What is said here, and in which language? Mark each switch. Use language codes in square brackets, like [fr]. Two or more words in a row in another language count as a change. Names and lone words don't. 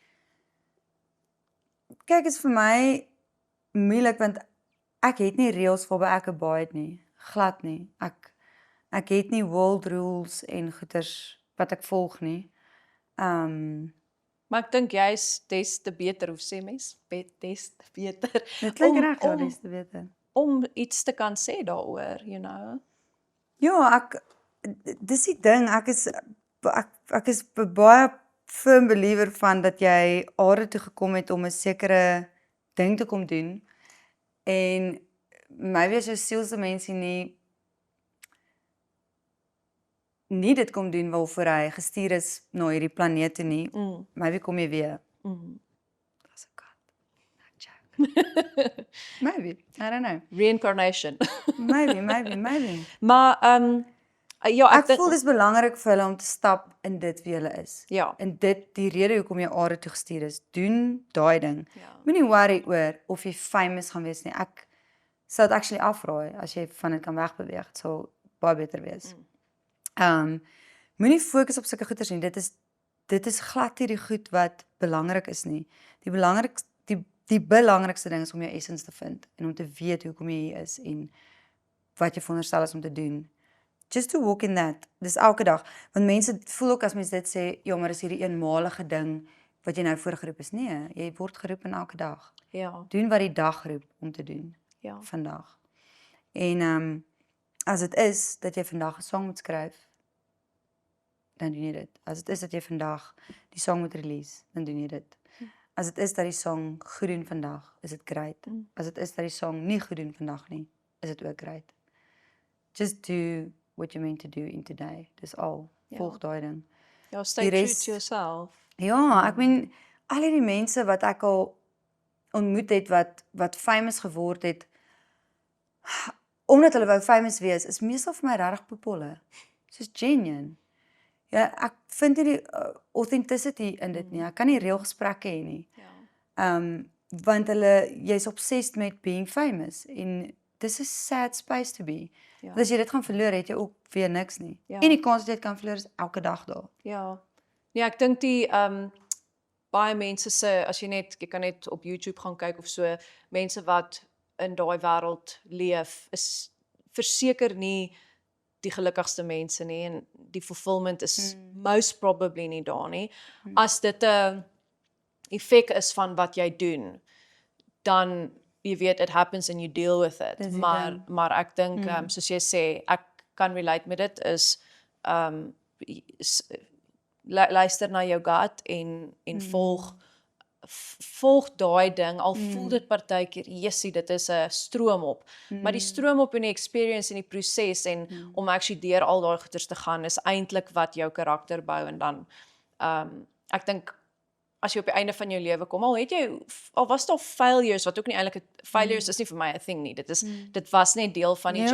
[af] Kyk, is vir my moeilik want ek het nie reëls waarby ek abide nie, glad nie. Ek het nie [en] world rules [af] en goeters wat ek volg nie. Maar ek dink jy's des te beter, hoe sê mens? Des te beter. Dit klink reg, ja, dis te beter. Om iets te kan sê daaroor, [en] you know. [af] Ja, dis die ding, ek is baie [en] firm believer [af] van dat jy aarde toe gekom het om 'n sekere ding te kom doen en maybe as jou sielse mense nie dit kom doen waarvoor hy gestuur is na hierdie planeet toe nie, maybe kom jy weer. [en] That's a cut. Not joke. Maybe, I don't know. Reincarnation. Maybe. [af] Maar ja, ek voel dis belangrik vir hulle om te stap in dit wie hulle is. Ja. En dit die rede hoekom jy aarde toe gestuur is, doen daai ding. Ja. Moenie worry oor of jy famous gaan wees nie. Ek sou dit actually afraai as jy van dit kan wegbeweeg. Dit sal baie beter wees. Moenie fokus op sulke goeders nie. Dit is glad nie die goed wat belangrik is nie. Die belangrikste ding is om jou essence te vind en om te weet hoekom jy hier is en wat jy veronderstel is om te doen. [en] Just to walk in that. [af] Dis elke dag. Want mense voel ook as mense dit sê, ja, maar dis hierdie eenmalige ding wat jy nou voorgeroep is. Nee, jy word geroep in elke dag. Ja, Doen wat die dag roep om te doen, ja. vandag. En as dit is dat jy vandag 'n song moet skryf, dan doen jy dit. As dit is dat jy vandag die song moet release, dan doen jy dit. As dit is dat die song goed doen vandag, is dit great. As dit is dat die song nie goed doen vandag nie, is dit ook great. [en] Just do what you're meant to do in today. [af] Dis al. Ja. Volg daai ding. Ja, [en] stay [af] Die [en] true [af] res- [en] to yourself. [af] Ja, ek meen al die mense wat ek al ontmoet het wat famous geword het omdat hulle wou famous wees, is meestal vir my regtig poepolle. Soos genuine. Ja, ek vind nie die authenticity in dit nie. Ek kan nie reël gesprekke hê nie. Ja. Want jy's obsessed met [en] being famous [af] en dis 'n [en] sad space to be. [af] Ja. Want as jy dit gaan verloor, het jy ook weer niks nie. Ja. En die kans dat jy dit kan verloor is elke dag daar. Ja. Ja, ek dink die baie mense se as jy kan net op YouTube gaan kyk of so, mense wat in daai wêreld leef is verseker nie die gelukkigste mense nie en die fulfillment is [en] most probably [af] nie daar nie. As dit 'n effek is van wat jy doen, dan jy weet [en] it happens and you deal with it. [af] Dis die Maar ek dink soos jy sê, ek kan relate met dit is luister na jou gut en volg daai ding al voel dit partykeer jessie dit is 'n stroom op maar die stroom op in die experience en die proses en om actually deur al daai goeters te gaan is eintlik wat jou karakter bou en dan ek dink as jy op die einde van jou lewe kom al was daar failures wat ook nie eintlik failures is nie vir my 'n thing nie dit was net deel van die